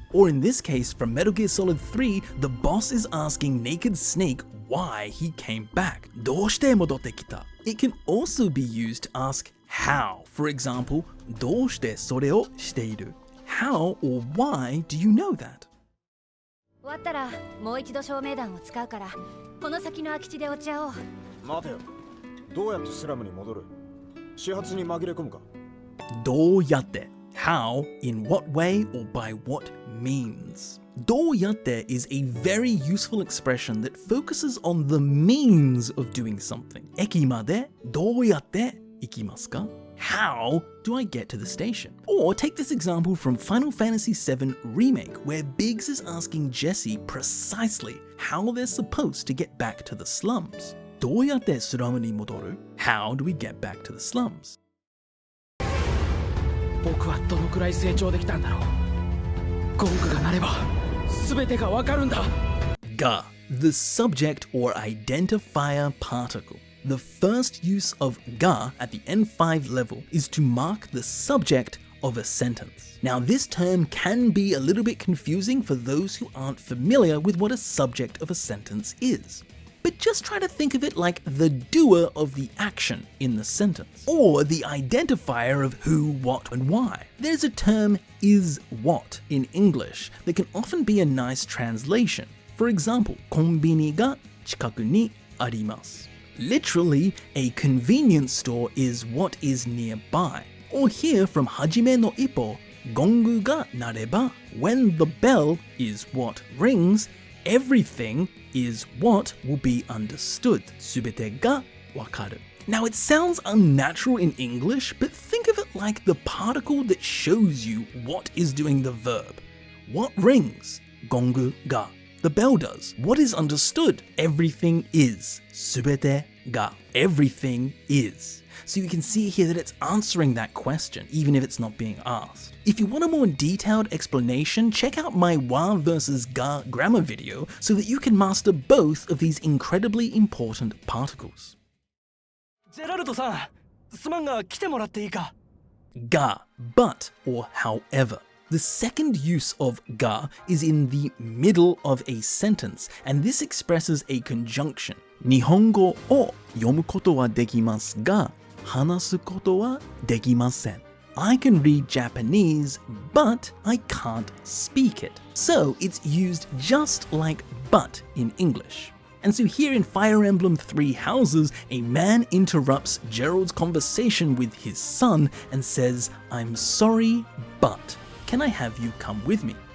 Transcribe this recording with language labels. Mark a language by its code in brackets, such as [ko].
[en] Or in this case, from Metal Gear Solid 3, the boss is asking Naked Snake why he came back. [ja] どうして戻ってきた? [en] It can also be used to ask how. For example, [ja] どうしてそれをしている? [en] How or why do you know that? [ja] 終わったらもう一度照明弾を使うからこの先の空き地でお茶を。待てよ。どうやってスラムに戻る? 始発に紛れ込むか? [en] どうやって How, in what way, or by what means. どうやって is a very useful expression that focuses on the means of doing something. [ja] 駅までどうやって行きますか? [en] How do I get to the station? Or take this example from Final Fantasy VII Remake, where Biggs is asking Jesse precisely how they're supposed to get back to the slums. [ja] どうやってスラムに戻る? [en] How do we get back to the slums? [ja] 僕はどのくらい成長できたんだろう。ゴングが鳴れば全てがわかるんだ。 [en] Ga, the subject or identifier particle. The first use of ga at the N5 level is to mark the subject of a sentence. Now, this term can be a little bit confusing for those who aren't familiar with what a subject of a sentence is. But just try to think of it like the doer of the action in the sentence, or the identifier of who, what, and why. There's a term is what in English that can often be a nice translation. For example, [ja] コンビニが近くにあります. [en] Literally, a convenience store is what is nearby. Or here from Hajime no Ippo, [ja] ゴングが鳴れば [en] when the bell is what rings, everything is what will be understood. [ja] すべてがわかる. [en] Now, it sounds unnatural in English, but think of it like the particle that shows you what is doing the verb. What rings? ゴングが.The bell does. What is understood? Everything is. すべてが. Everything is. So you can see here that it's answering that question, even if it's not being asked. If you want a more detailed explanation, check out my wa versus ga grammar video so that you can master both of these incredibly important particles. [ja] ジェラルドさん、すまんが来てもらっていいか? [en] Ga, but, or however. The second use of ga is in the middle of a sentence, and this expresses a conjunction. [ja] 日本語を読むことはできますが、話すことはできません. [en] I can read Japanese, but I can't speak it. So it's used just like but in English. And so here in Fire Emblem Three Houses, a man interrupts Gerald's conversation with his son and says, I'm sorry, but can I have you come with me?